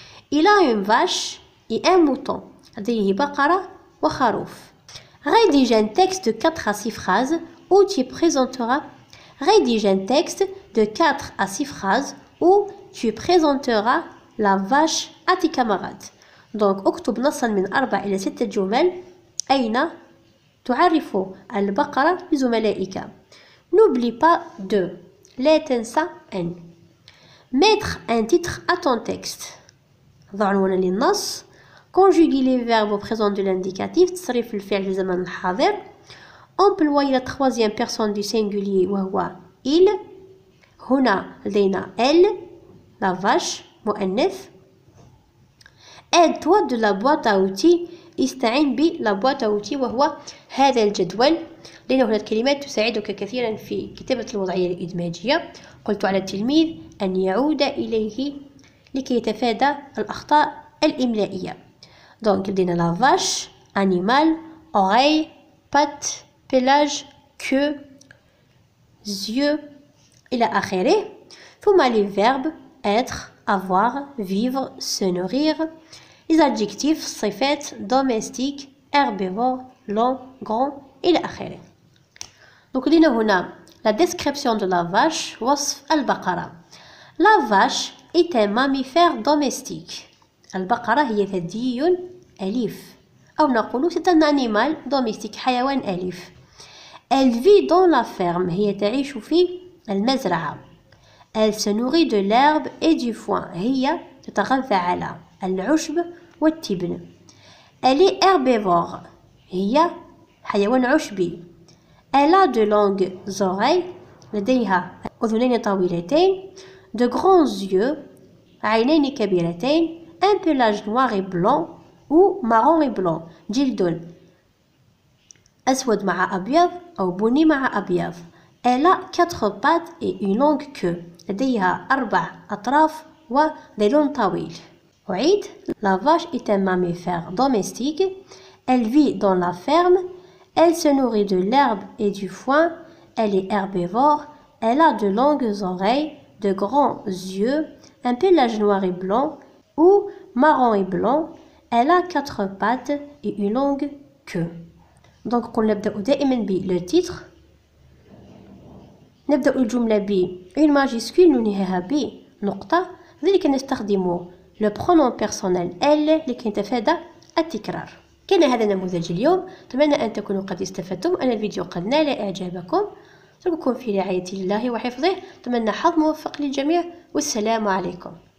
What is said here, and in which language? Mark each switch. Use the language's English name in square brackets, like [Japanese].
[French] il a une vache et un mouton، [Arabic] لديه بقرة وخروف. [French] rédige un texte de 4 à 6 phrases où tu présenteras. rédige un texte de 4 à 6 phrases où tu présenteras la vache à tes camarades. [Arabic] donc اكتب نصا من 4 إلى 6 جمل أين تعرف البقرة لزملائك. [French] n'oublie pas de. [Arabic] لا تنسى أن. [French] mettre un titre à ton texte. [Arabic] ضع عنوانا للنص. [French] conjuguer les verbes au présent de l'indicatif، [Arabic] تصريف الفعل في الزمن الحاضر. [French] employer la 3e personne du singulier وهو il. [Arabic] هنا لدينا [French] elle la vache [Arabic] مؤنث. [French] aide-toi de la boîte à outils، [Arabic] استعن بلا [French] boîte à outils [Arabic] وهو هذا الجدول، لأن هناك كلمات تساعدك كثيرا في كتابة الوضعية الإدماجية. قلت على التلميذ أن يعود إليه لكي يتفادى الأخطاء الإملائية. [French] donc [Arabic] لدينا [French] la vache animal oreille pattes pelage queue yeux [Arabic] إلى آخره. [French] ثم les verbes être avoir vivre se nourrir. les adjectifs صفات domestique herbivore long grand [Arabic] إلى آخره. [French] donc [Arabic] لدينا هنا [French] la description de la vache [Arabic] وصف البقرة. [French] la vache est un mammifère domestique. [Arabic] البقرة هي ثديي أليف، أو نقول [French] c'est un animal domestique [Arabic] حيوان أليف. [French] elle vit dans la ferme، [Arabic] هي تعيش في المزرعة. [French] elle se nourrit de l'herbe et du foin، [Arabic] هي تتغذى على العشب والتبن. [French] elle est herbivore، [Arabic] هي حيوان عشبي. [French] elle a de longues oreilles، [Arabic] لديها أذنين طويلتين. [French] de grands yeux، [Arabic] عينين كبيرتين. [French] un pelage noir et blanc، ou marron et blanc. [Arabic] جلد أسود مع أبيض أو بني مع أبيض. [French] Elle a 4 pattes et une longue queue. [Arabic] لديها 4 أطراف وذيل طويل. أعيد. [French] La vache est un mammifère domestique. Elle vit dans la ferme. Elle se nourrit de l'herbe et du foin. Elle est herbivore. Elle a de longues oreilles, de grands yeux, un pelage noir et blanc ou marron et blanc. Elle a 4 pattes et une longue queue. Donc [Arabic] قلنا نبدأ دائما [French] le titre. [Arabic] نبدأ الجملة [French] une majuscule [Arabic] ننهيها بنقطة. ذلك نستخدم [French] le pronom personnel elle [Arabic] لكي نتفادى التكرار. كان هذا نموذج اليوم. أتمنى أن تكونوا قد استفدتم. أن الفيديو قد نال إعجابكم. أترككم في رعاية الله وحفظه. أتمنى حظ موفق للجميع والسلام عليكم.